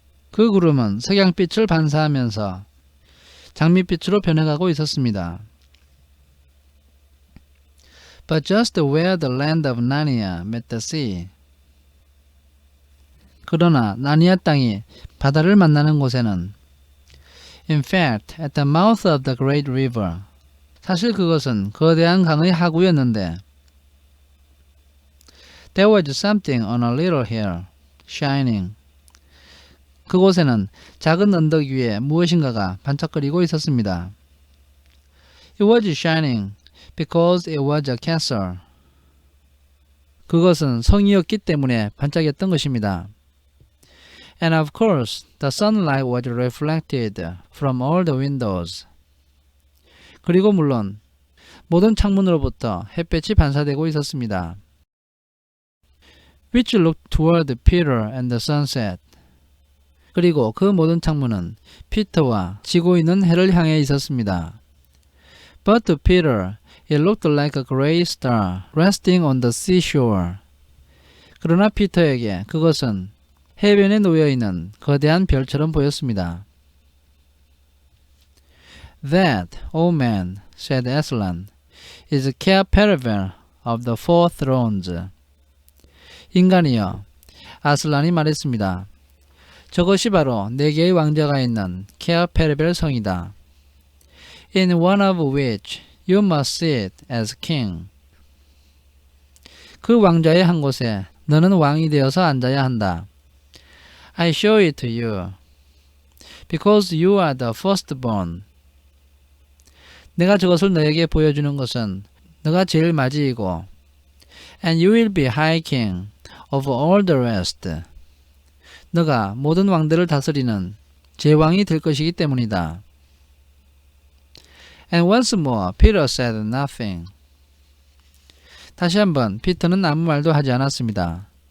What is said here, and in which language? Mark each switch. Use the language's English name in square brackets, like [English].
[Korean] 그 구름은 석양빛을 반사하면서 장밋빛으로 변해가고 있었습니다. [English] But just where the land of Narnia met the sea. [Korean] 그러나 나니아 땅이 바다를 만나는 곳에는 [English] In fact, at the mouth of the great river. [Korean] 사실 그것은 거대한 강의 하구였는데 [English] There was something on a little hill, shining. [Korean] 그곳에는 작은 언덕 위에 무엇인가가 반짝거리고 있었습니다. [English] It was shining because it was a castle. [Korean] 그것은 성이었기 때문에 반짝였던 것입니다. [English] And of course, the sunlight was reflected from all the windows. [Korean] 그리고 물론 모든 창문으로부터 햇볕이 반사되고 있었습니다. [English] Which looked toward Peter and the sunset. [Korean] 그리고 그 모든 창문은 피터와 지고 있는 해를 향해 있었습니다. [English] But to Peter, it looked like a gray star resting on the seashore. [Korean] 그러나 피터에게 그것은 해변에 놓여있는 거대한 별처럼 보였습니다. [English] That, O man, said Aslan, is Cair Paravel of the Four Thrones. [Korean] 인간이여, 아슬란이 말했습니다. 저것이 바로 네 개의 왕자가 있는 케어 페르벨 성이다. [English] In one of which you must sit as king. [Korean] 그 왕좌의 한 곳에 너는 왕이 되어서 앉아야 한다. [English] I show it to you, because you are the firstborn. [Korean] 내가 저것을 너에게 보여주는 것은 너가 제일 맞이이고, [English] and you will be high king over all the rest. [Korean] 너가 모든 왕들을 다스리는 제왕이 될 것이기 때문이다. [English] And once more, Peter said nothing. [Korean] 다시 한번 피터는 아무 말도 하지 않았습니다.